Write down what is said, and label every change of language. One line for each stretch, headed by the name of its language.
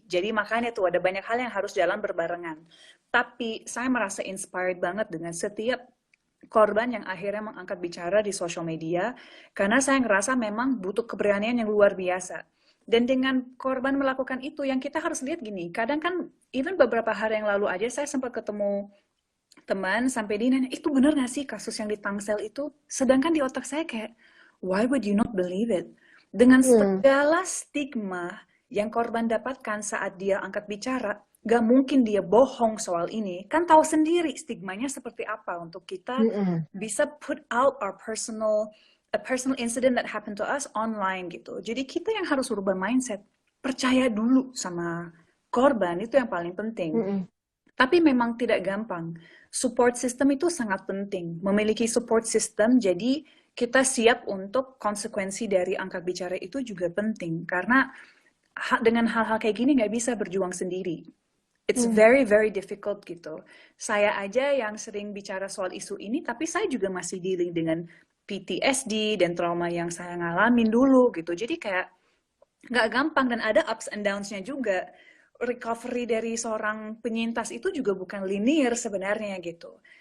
Indonesian: Jadi makanya tuh ada banyak hal yang harus jalan berbarengan. Tapi saya merasa inspired banget dengan setiap korban yang akhirnya mengangkat bicara di sosial media, karena saya ngerasa memang butuh keberanian yang luar biasa. Dan dengan korban melakukan itu, yang kita harus lihat gini, kadang kan
English: even
Indonesian: beberapa hari yang lalu aja saya sempat ketemu teman sampai dia nanya, itu benar gak sih kasus yang di Tangsel itu? Sedangkan di otak saya kayak,
English: why would you not believe it?
Indonesian: Dengan segala stigma yang korban dapatkan saat dia angkat bicara, gak mungkin dia bohong soal ini. Kan tahu sendiri stigmanya seperti apa untuk kita bisa
English: put out a personal incident that happened to us online
Indonesian: gitu. Jadi kita yang harus berubah mindset. Percaya dulu sama korban, itu yang paling penting. Tapi memang tidak gampang. Support system itu sangat penting. Memiliki support system, jadi kita siap untuk konsekuensi dari angkat bicara itu juga penting. Karena dengan hal-hal kayak gini nggak bisa berjuang sendiri.
English: It's very, very difficult
Indonesian: gitu. Saya aja yang sering bicara soal isu ini, tapi saya juga masih
English: dealing
Indonesian: dengan PTSD dan trauma yang saya ngalamin dulu gitu. Jadi kayak nggak gampang dan ada
English: ups and downs-
Indonesian: nya juga. Recovery dari seorang penyintas itu juga bukan linear sebenarnya gitu.